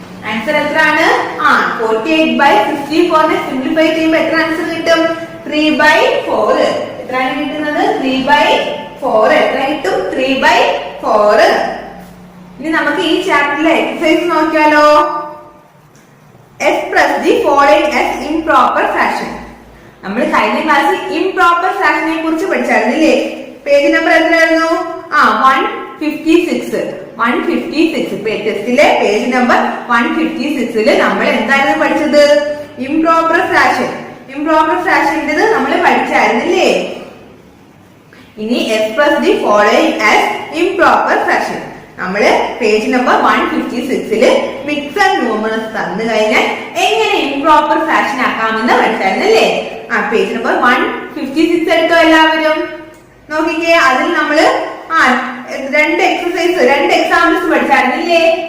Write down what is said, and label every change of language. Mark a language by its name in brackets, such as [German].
[Malayalam] Answer എത്രയാണ്? 48/64 simplify ചെയ്യുമ്പോൾ എത്ര ആൻസർ കിട്ടും? 3/4. എത്രയാണ് കിട്ടുന്നത്? 3/4. എത്ര കിട്ടും? 3/4. ഇനി നമുക്ക് ഈ ചാപ്റ്ററിലെ എക്സസൈസ് നോക്കിയാലോ. [English] express the following as improper fraction. [Malayalam] നമ്മൾ കഴിഞ്ഞ ക്ലാസ്സിൽ ഇംപ്രോപ്പർ ഫ്രാക്ഷനെ കുറിച്ച് പഠിച്ചായിരുന്നില്ലേ? പേജ് നമ്പർ എത്രയായിരുന്നു? 156. 156 ടെസ്റ്റിലെ പേജ് നമ്പർ 156 നമ്മൾ എന്തായിരുന്നു പഠിച്ചത്? Improper fraction. ഇംപ്രോപ്പർ ഫ്രാക്ഷൻ്റെത് നമ്മൾ പഠിച്ചായിരുന്നില്ലേ? ഇനി [English] express the following as improper fraction. [Malayalam] നമ്മള് പേജ് നമ്പർ 156 മിക്സഡ് ന്യൂമറൽസ് തന്നു കഴിഞ്ഞാൽ എങ്ങനെ ഇംപ്രോപ്പർ ഫ്രാക്ഷൻ ആക്കാമെന്ന് പഠിച്ചായിരുന്നല്ലേ? പേജ് നമ്പർ 156 എടുത്തോ എല്ലാവരും. നോക്കിക്കേ, അതിൽ നമ്മള് രണ്ട് എക്സാമ്പിൾസ് പഠിച്ചായിരുന്നില്ലേ?